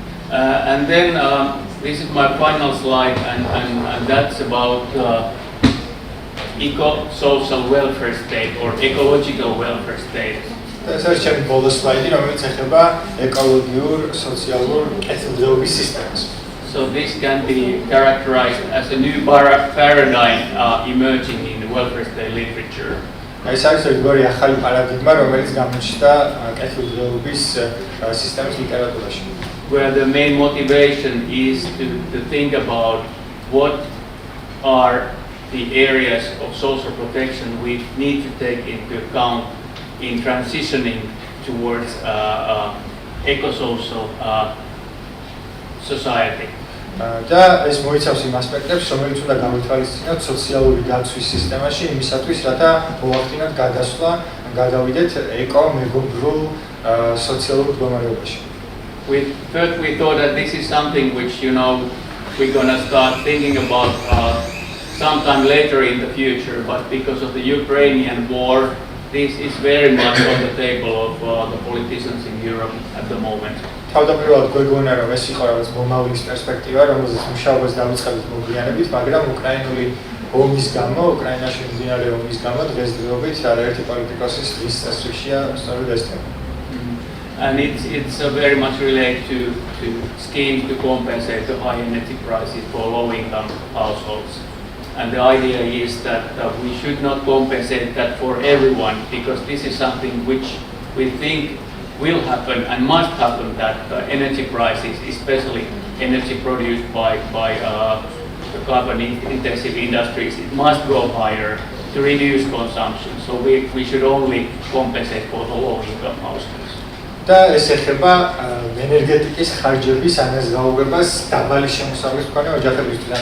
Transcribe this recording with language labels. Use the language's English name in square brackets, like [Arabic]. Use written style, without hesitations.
[English] And then this is my final slide, and that's about eco-social welfare state or ecological welfare state. [Georgian] ეს არის ჩემი ბოლო სლაიდი, რომელიც ეხება ეკოლოგიურ სოციალურ კეთილდღეობის სისტემას. [English] So this can be characterized as a new paradigm emerging in the welfare state literature. [Georgian] ეს არის ერთგვარი ახალი პარადიგმა, რომელიც გამოჩნდა კეთილდღეობის სისტემის ლიტერატურაში. [English] Where the main motivation is to think about what are the areas of social protection we need to take into account in transitioning towards eco-social society. [Georgian] და ეს მოიცავს იმ ასპექტებს, რომელიც უნდა გამოითვალისწინოთ სოციალური დაცვის სისტემაში, იმისათვის, რათა მოახდინოთ გადასვლა, გადავიდეთ ეკო-მეგობრულ სოციალურ მდგომარეობაში. [English] First we thought that this is something which, we're going to start thinking about sometime later in the future, but because of the Ukrainian war, this is very much on the table of the politicians in Europe at the moment. [Georgian] თავდაპირველად გვეგონა რომ ეს იყო რაღაც მომავლის პერსპექტივა, რომელზეც მუშაობას დავიწყებთ მოგვიანებით, მაგრამ უკრაინული ომის გამო, უკრაინაში მიმდინარე ომის გამო დღესდღეობით არაერთი პოლიტიკოსის დღის წესრიგშია სწორედ ეს თემა. [English] and it's very much related to schemes to compensate the high energy prices for low-income households. And the idea is that we should not compensate that for everyone, because this is something which we think will happen and must happen, that energy prices, especially energy produced by the carbon-intensive industries, it must go higher to reduce consumption. So we should only compensate for the low-income households. [Georgian] და ეს ეხება ენერგეტიკის ხარჯების ანაზღაურებას დაბალი შემოსავლის მქონე ოჯახებისთვის.